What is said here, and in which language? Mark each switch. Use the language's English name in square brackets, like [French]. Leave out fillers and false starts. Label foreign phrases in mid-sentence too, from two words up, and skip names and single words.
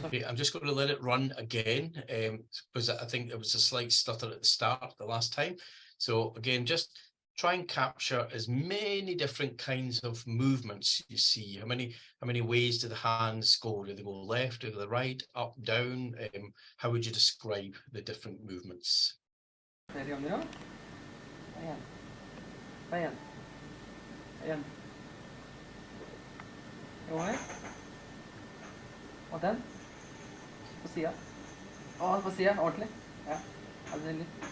[English] Okay, I'm just going to let it run again because I think there was a slight stutter at the start the last time. So again, just try and capture as many different kinds of movements you see. How many ways do the hands go? Do they go left, to the right, up, down? How would you describe the different movements? [Norwegian] flere ganger, ja. En. En. En. Jo, her. Og den. På siden. Og på siden, ordentlig. Ja. Altså litt.